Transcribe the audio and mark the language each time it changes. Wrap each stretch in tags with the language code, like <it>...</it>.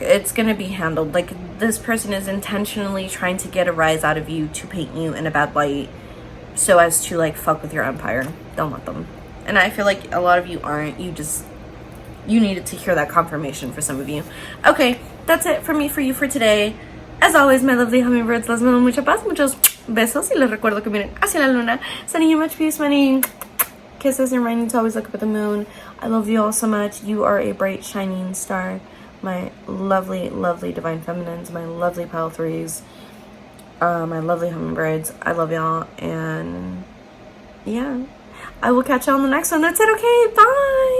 <en>It's gonna be handled. Like, this person is intentionally trying to get a rise out of you to paint you in a bad light so as to like fuck with your empire. Don't let them. And I feel like a lot of you aren't. You needed to hear that confirmation for some of you. Okay, that's it for me, for you, for today. As always, my lovely hummingbirds,</en> <es>les mando mucha paz, muchos besos, y les recuerdo que miren hacia la luna.</es> <en>Sending you much peace, many kisses, and reminding you to always look up at the moon. I love you all so much. You are a bright, shining star. My lovely, lovely divine feminines, my lovely Pile 3s, my lovely hummingbirds. I love y'all, and yeah, I will catch y'all on the next one. That's it. Okay, bye.</en>